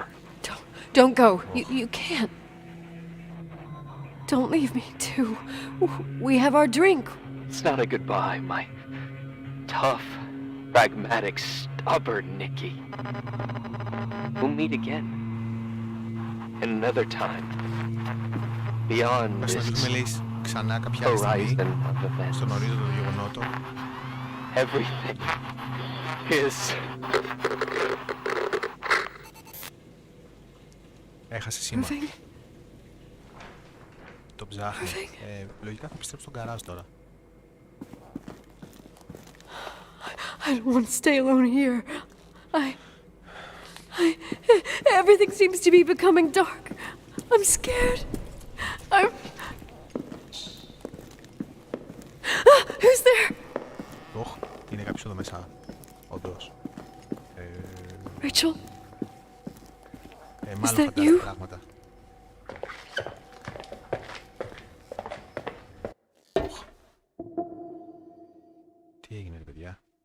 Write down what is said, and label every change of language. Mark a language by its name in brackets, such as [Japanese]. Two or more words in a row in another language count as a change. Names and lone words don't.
[English] Don't go. You can't. Don't leave me, too. We have our drink. It's not a goodbye, my tough, pragmatic, stubborn Nikki. We'll meet again. And another time. Beyond this [Greek] ξανά κάποια άλλη στιγμή, στον ορίζοντα του γεγονότο. [English] Everything is... [Greek] Έχασε σήμα. Το ψάχνει. Λογικά θα επιστρέψει στον γκαράζ τώρα. [English] I don't want to stay alone here. Everything seems to be becoming dark. I'm scared. Who's there? [Greek] Είναι κάποιος εδώ μέσα. Όντως. Rachel? Μάλλον φαντάζομαι πράγματα. Τι έγινε, ρε παιδιά?